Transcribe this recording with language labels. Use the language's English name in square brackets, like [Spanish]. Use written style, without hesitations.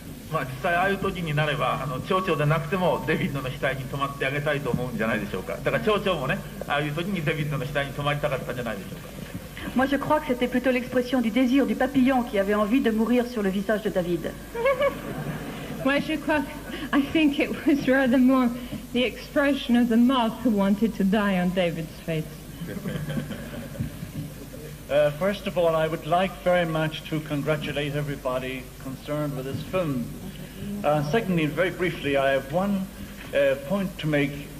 [Japanese] Bah, 実際ああいう時になれば蝶々でなくてもデビッドの額に止まってあげたいと思うんじゃないでしょうか。だから蝶々もね、ああいう時にデビッドの額に止まりたかったんじゃないでしょうか。 [French] Moi je crois que c'était plutôt l'expression du désir du papillon qui avait envie de mourir sur le visage de David. Moi je crois, [English] I think it was rather more the expression of the moth who wanted to die on David's face. First of all, I would like very much to congratulate everybody concerned with this film. Secondly, very briefly, I have one point to make